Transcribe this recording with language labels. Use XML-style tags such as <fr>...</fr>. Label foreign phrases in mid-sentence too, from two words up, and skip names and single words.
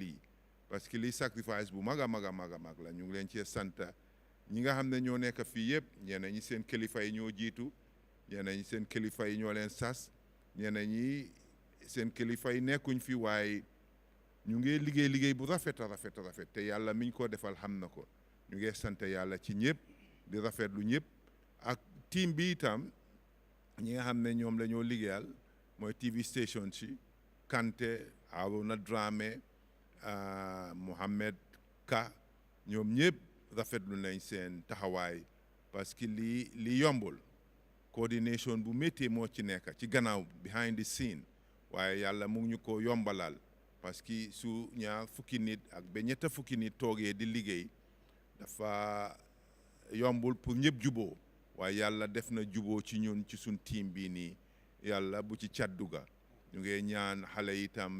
<wo>lii</wo> <fr>parce que</fr> <wo>lii sacrifice bu mag a mag la ñu ngi leen cee santa ñi nga xam ne ñoo nekk fii yëpp ñeneen ñi seen kilifa yi ñoo jiitu ñeneen ñi seen kilifa yi ñoo leen sas ñeneen ñi seen kilifa yi nekkuñ fi waaye ñu ngi liggéey bu rafet te yàlla miñ ko defal xam na ko ñu ngi sant yàlla ci ñëpp di rafetlu ñëpp ak team bi itam ñi nga xam ne ñoom la ñoo liggéeyal mooy</wo> <en>TV station</en> <wo>si Kanté Arona Dramé Mohamed Ka ñoom ñëpp rafetlu nañ seen taxawaay</wo> <fr>parce que</fr> <wo>lii yombul coordination bu métier moo ci nekk ci gannaaw</wo> <en>behind the scene</en> <wo>waaye yàlla mu ngi ñu ko yombalal</wo> <fr>parce que</fr> <wo>su ñaar fukki nit ak ba ñetta fukki nit toogee di liggéey dafa yombul pour ñëpp juboo waaye yàlla def na juboo ci ñun ci suñ team bii nii yàlla bu ci cadduga ñu ngi ñaan xale itam</wo>